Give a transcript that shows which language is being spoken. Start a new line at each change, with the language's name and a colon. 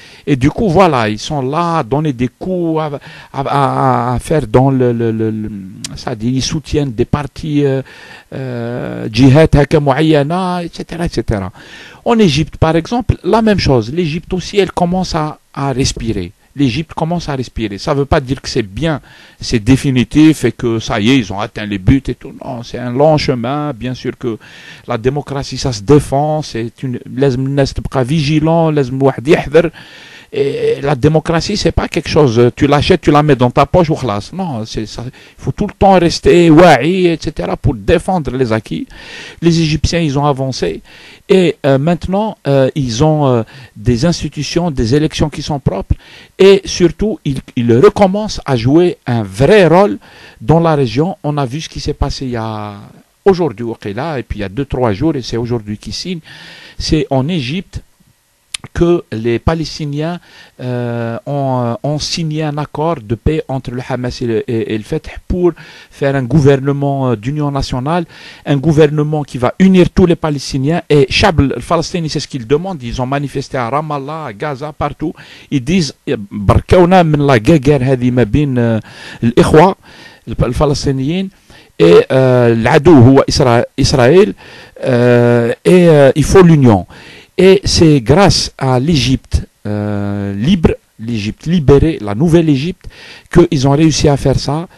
French: Et du coup, voilà, ils sont là à donner des coups, à faire dans c'est-à-dire ils soutiennent des partis djihad,
Arabic: haka muayyana,
French: etc., etc. En Égypte, par exemple, la même chose. L'Égypte aussi, elle commence à respirer. L'Égypte commence à respirer. Ça ne veut pas dire que c'est bien, c'est définitif et que ça y est, ils ont atteint les buts et tout. Non, c'est un long chemin. Bien sûr que la démocratie, ça se défend. C'est une,
Arabic: لازم الناس تبقى vigilant, لازم واحد يحذر.
French: Et la démocratie, c'est pas quelque chose, tu l'achètes, tu la mets dans ta poche ou khlas. Non, c'est ça. Il faut tout le temps rester wa'i, etc. pour défendre les acquis. Les Égyptiens, ils ont avancé. Et maintenant, ils ont des institutions, des élections qui sont propres. Et surtout, ils recommencent à jouer un vrai rôle dans la région. On a vu ce qui s'est passé il y a aujourd'hui au Qila, et puis il y a 2-3 jours, et c'est aujourd'hui qu'ils signent. C'est en Égypte que les Palestiniens ont signé un accord de paix entre le Hamas et le Fatah pour faire un gouvernement d'union nationale, un gouvernement qui va unir tous les Palestiniens. Et
Arabic: Chab al-Falastini,
French: c'est ce qu'ils demandent. Ils ont manifesté à Ramallah, à Gaza, partout. Ils disent
Arabic: بركونا من
French: la guerre
Arabic: هذه ما بين الإخوة الفلسطينيين et العدو هو إسرائيل
French: et il faut l'union. Et c'est grâce à l'Égypte libre, l'Égypte libérée, la nouvelle Égypte, qu'ils ont réussi à faire ça.